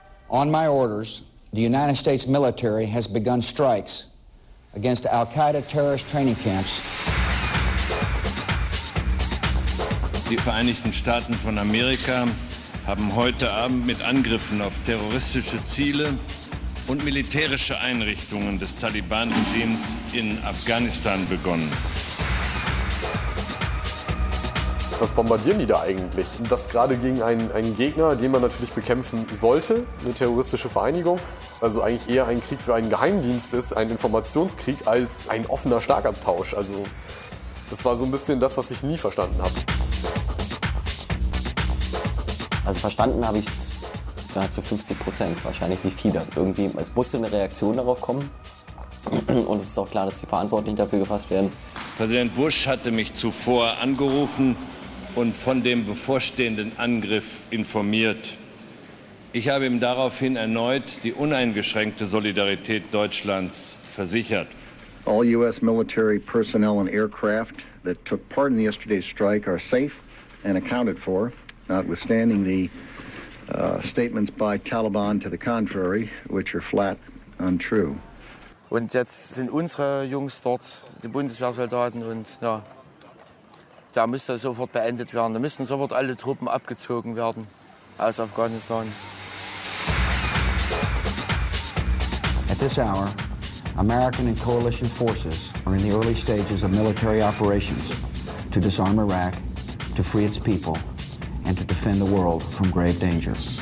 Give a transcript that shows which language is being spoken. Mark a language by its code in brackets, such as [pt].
[en] On my orders, the United States military has begun strikes against Al-Qaeda terrorist training camps. [de] Die Vereinigten Staaten von Amerika haben heute Abend mit Angriffen auf terroristische Ziele und militärische Einrichtungen des Taliban-Regimes in Afghanistan begonnen. Was bombardieren die da eigentlich? Und das gerade gegen einen Gegner, den man natürlich bekämpfen sollte, eine terroristische Vereinigung. Also eigentlich eher ein Krieg für einen Geheimdienst ist, ein Informationskrieg, als ein offener Schlagabtausch. Also das war so ein bisschen das, was ich nie verstanden habe. Also verstanden habe ich es nahezu 50% wahrscheinlich, wie viele. Irgendwie, es musste eine Reaktion darauf kommen. Und es ist auch klar, dass die Verantwortlichen dafür gefasst werden. Präsident Bush hatte mich zuvor angerufen und von dem bevorstehenden Angriff informiert. Ich habe ihm daraufhin erneut die uneingeschränkte Solidarität Deutschlands versichert. [en] All US military personnel and aircraft that took part in yesterday's strike are safe and accounted for, notwithstanding the statements by Taliban to the contrary, which are flat untrue. [de] Und jetzt sind unsere Jungs dort, die Bundeswehrsoldaten, und ja, da müsste sofort beendet werden. Da müssen sofort alle Truppen abgezogen werden aus Afghanistan. [en] At this hour, American and coalition forces are in the early stages of military operations to disarm Iraq, to free its people and to defend the world from grave danger.